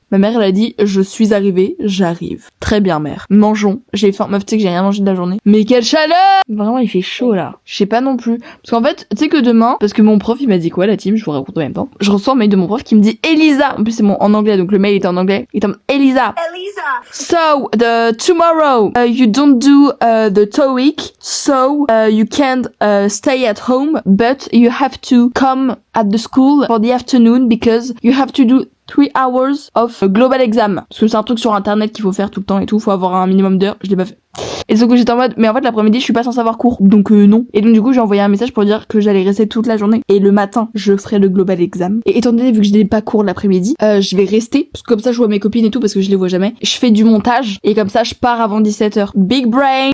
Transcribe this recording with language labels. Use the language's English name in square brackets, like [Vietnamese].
[French] Ma mère elle a dit je suis arrivée, j'arrive. Très bien mère. Mangeons. J'ai faim. Meuf tu sais que j'ai rien mangé de la journée. Mais quelle chaleur! Vraiment il fait chaud là. Je sais pas non plus. Parce qu'en fait tu sais que demain, parce que mon prof il m'a dit quoi la team, je vous raconte en même temps. Je reçois un mail de mon prof qui me dit Elisa. En plus c'est en anglais donc le mail était en anglais. Il était en Elisa. [English] So tomorrow you don't do the TOEIC, so you can't stay at home, but you have to come at the school for the afternoon because you have to do 3 hours of global exam. [French] Parce que c'est un truc sur internet qu'il faut faire tout le temps et tout. Faut avoir un minimum d'heures. Je l'ai pas fait. Et donc j'étais en mode, mais en fait l'après-midi je suis pas censée avoir cours, donc non. Et donc du coup j'ai envoyé un message pour dire que j'allais rester toute la journée. Et le matin je ferai le global exam. Et étant donné vu que je n'ai pas cours l'après-midi, je vais rester. Parce que comme ça je vois mes copines et tout parce que je les vois jamais. Je fais du montage et comme ça je pars avant 17h. [English] Big brain.